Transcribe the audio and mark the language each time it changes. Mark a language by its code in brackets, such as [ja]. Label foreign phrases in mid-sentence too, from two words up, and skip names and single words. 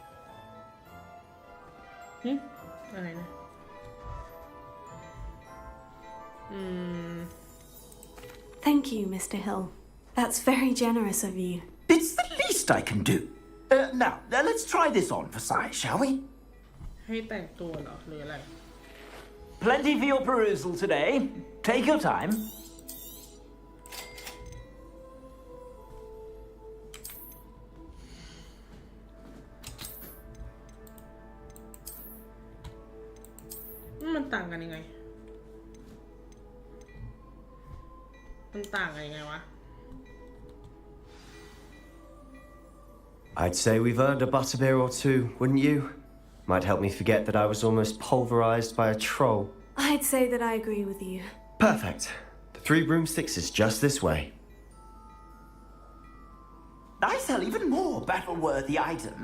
[th] อะไรนะ [en] Thank you, Mr. Hill. That's very generous of you. It's the least I can do. Now, let's try this on for size, shall we? [th] ให้แต่งตัวเหรอ หรืออะไร [en] Plenty for your perusal today. Take your time. [th] มันต่างกันยังไง มันต่างกันยังไงวะ [en] I'd say we've earned a butterbeer or two, wouldn't you? Might help me forget that I was almost pulverized by a troll. I'd say that I agree with you. Perfect. The 3 broomsticks is just this way. I sell even more battle-worthy items.